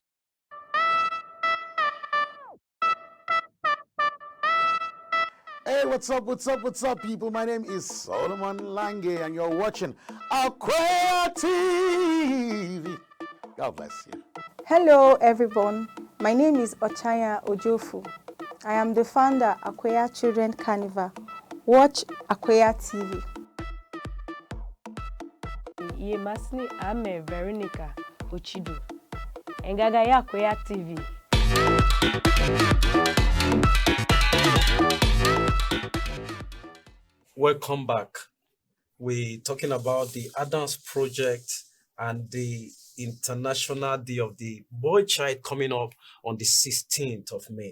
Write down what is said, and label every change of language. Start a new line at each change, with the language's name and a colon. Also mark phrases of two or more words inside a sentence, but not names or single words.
English: Hey, what's up, people? My name is Solomon Lange, and you're watching Akweya TV. God bless you. Hello everyone, my name is Ochaya Ojofu. I am the founder Akweya Children Carnival. Watch Akweya TV.
Idoma: Ye masni ame Veronica Ochido. Engaga ya Akweya TV.
English: Welcome back. We're talking about the Adams Project and the International Day of the Boy Child coming up on the 16th of May.